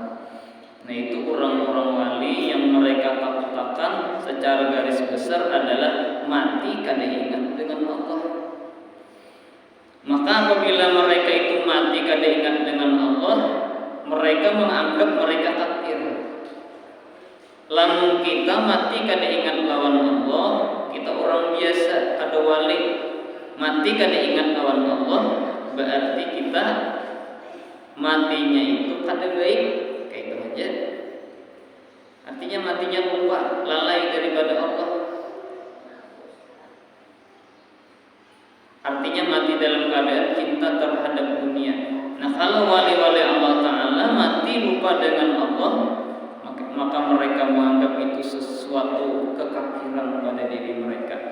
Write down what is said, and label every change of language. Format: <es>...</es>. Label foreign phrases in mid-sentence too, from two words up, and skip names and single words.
<id>Nah, itu orang-orang wali yang mereka takutkan secara garis besar adalah mati kada ingat dengan Allah. Maka apabila mereka itu mati kada ingat dengan Allah, mereka menganggap mereka kafir.</id> <bjn>Lamun kita mati kada ingat lawan Allah, kita orang biasa, kada wali, mati kada ingat lawan Allah, berarti kita matinya itu kada baik, kayak itu aja.</bjn> <id>Artinya matinya lupa, lalai daripada Allah. Artinya mati dalam keadaan cinta terhadap dunia. Nah, kalau wali-wali Allah Ta'ala mati lupa dengan Allah, maka mereka menganggap itu sesuatu kekafiran pada diri mereka.</id>